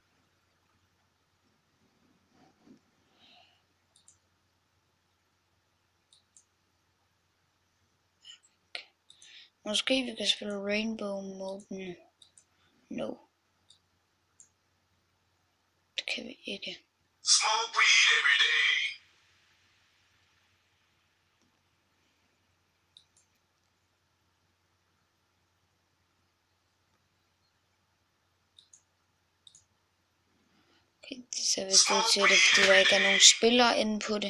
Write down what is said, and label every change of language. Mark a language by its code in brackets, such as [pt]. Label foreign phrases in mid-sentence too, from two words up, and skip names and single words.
[da] Måske vi kan spille Rainbow Mode nu. No. Det kan vi ikke. [en] Smoke weed every day. [da] Okay, det ser vist ud til det, fordi der ikke er nogen spillere inde på det.